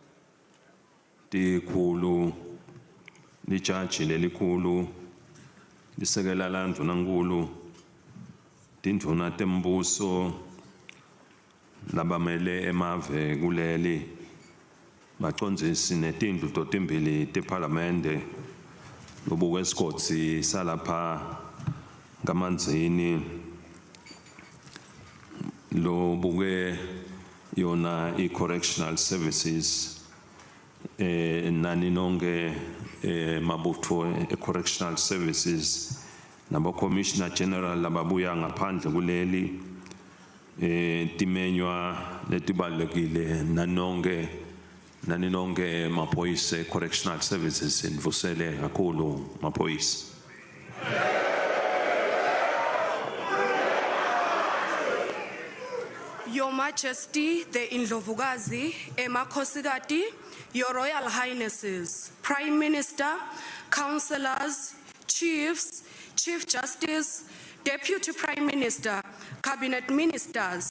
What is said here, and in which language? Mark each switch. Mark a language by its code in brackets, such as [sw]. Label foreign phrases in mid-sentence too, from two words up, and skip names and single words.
[ss] tikhulu lijaji lelikhulu lisekela la Mdunankulu tindvuna tembuso labamele emave kuleli bacondzisi netindlu totimbili teparlamente lobuke esigotsi salapha kamanzini lobuke yona i- [en] correctional services [ss] nani nonke mabutho e- [en] correctional services [ss] nabo- [en] commissioner general [ss] lababuya ngaphandle kuleli timenywa letibalulekile nani nonke maphoyisa [en] correctional services [ss] nivusele kakhulu maphoyisa. [en] Your Majesty, the Indlovukazi, emakhosikati, Your Royal Highnesses, Prime Minister, Councillors, Chiefs, Chief Justice, Deputy Prime Minister, Cabinet Ministers,